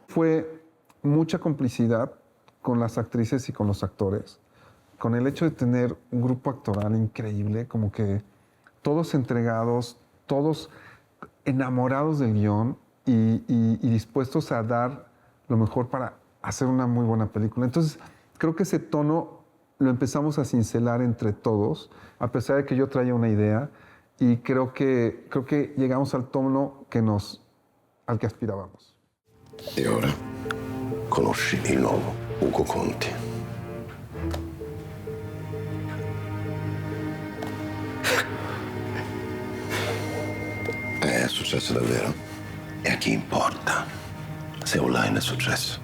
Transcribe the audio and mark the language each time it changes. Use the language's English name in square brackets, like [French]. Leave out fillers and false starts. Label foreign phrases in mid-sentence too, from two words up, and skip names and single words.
[Spanish] Fue mucha complicidad con las actrices y con los actores, con el hecho de tener un grupo actoral increíble, como que todos entregados, todos enamorados del guión y dispuestos a dar lo mejor para hacer una muy buena película. Entonces, creo que ese tono lo empezamos a cincelar entre todos, a pesar de que yo traía una idea, y creo que llegamos al tono al que aspirábamos. [Italian] E ora conosci il nuovo Ugo Conti. È successo davvero? E a chi importa se online è successo?